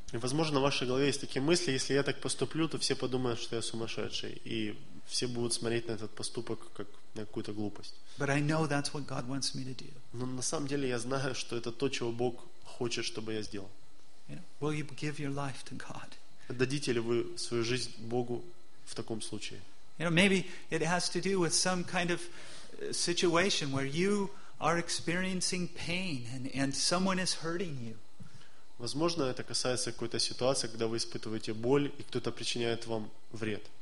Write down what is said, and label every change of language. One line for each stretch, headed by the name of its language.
Russian: Возможно, в вашей голове есть такие мысли, если я так поступлю, то все подумают, что я сумасшедший, и все будут смотреть на этот поступок как на какую-то глупость.
English: But I know that's what God wants me to do.
Russian: Но на самом деле я знаю, что это то, чего Бог хочет, чтобы я сделал.
English: Yeah. Will you give your life to God?
Russian: Отдадите ли вы свою жизнь Богу в таком случае?
English: You know, maybe it has to do with some kind of situation where you are experiencing pain and someone is hurting you.
Russian: Возможно, это касается какой-то ситуации, когда вы испытываете боль, и кто-то причиняет вам вред.